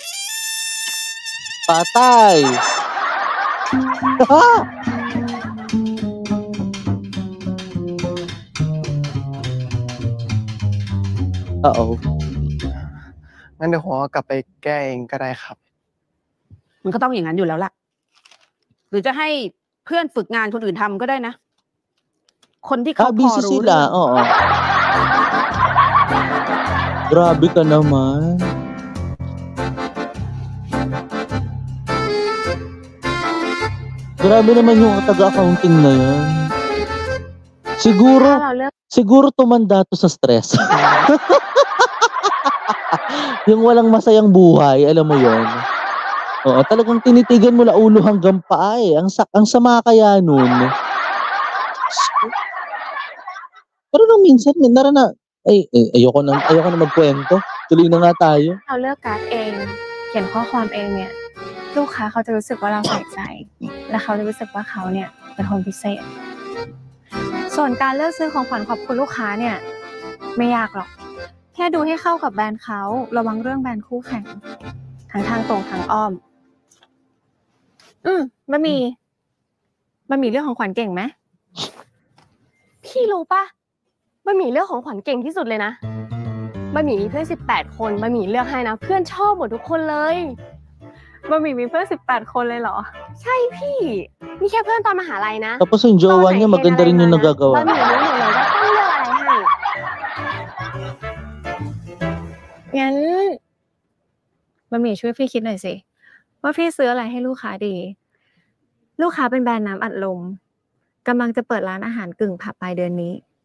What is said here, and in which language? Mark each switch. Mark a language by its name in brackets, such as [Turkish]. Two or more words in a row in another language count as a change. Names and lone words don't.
[Filipino] Patay! Uh-oh. [Thai] งั้นเดี๋ยวผมกลับไปแก้เองก็ได้ครับ มันก็ต้องอย่างนั้นอยู่แล้วล่ะ หรือจะให้เพื่อนฝึกงานคนอื่นทำก็ได้นะ คนที่เขาพอ [English] busy [Thai] รู้เรื่ [Filipino] sila, [Thai] อง [Filipino] oo. Grabe ka naman. Grabe naman yung taga-accounting na yan. Siguro tumanda to sa stress. Yung walang masayang buhay, alam mo yon. Oo, talagang tinitigan mo la ulo hanggang paa eh. Ang sama kaya nun. Pero nung minsan, ayoko na magkwento. Tuloy na nga tayo. [Thai] เราเลือกการ์ดเอง เขียนข้อความเองเนี่ย ลูกค้าเขาจะรู้สึกว่าเราใส่ใจ และเขาจะรู้สึกว่าเขาเนี่ยเป็นคนพิเศษ ส่วนการเลือกซื้อของขวัญขอบคุณลูกค้าเนี่ยไม่ยากหรอก แค่ดูให้เข้ากับแบรนด์เขาระวังเรื่องแบรนด์คู่แข่งทั้งทางตรงทางอ้อม บะหมี่เรื่องของขวัญเก่งไหมพี่รู้ปะบะหมี่เรื่องของขวัญเก่งที่สุดเลยนะบะหมี่มีเพื่อน18 คนบะหมี่เลือกให้นะเพื่อนชอบหมดทุกคนเลยบะหมี่มีเพื่อน18 คนเลยเหรอใช่พี่นี่แค่เพื่อนตอนมหาลัยนะ [Filipino] Tapos yung jowa niya maganda rin yung nagagawa. [Thai] บะหมี่รู้หมดเลยว่าต้องเลือกอะไรให้งั้นบะหมี่ช่วยพี่คิดหน่อยสิว่าพี่ซื้ออะไรให้ลูกค้าดีลูกค้าเป็นแบรนด์น้ำอัดลมกำลังจะเปิดร้านอาหารกึ่งผับปลายเดือนนี้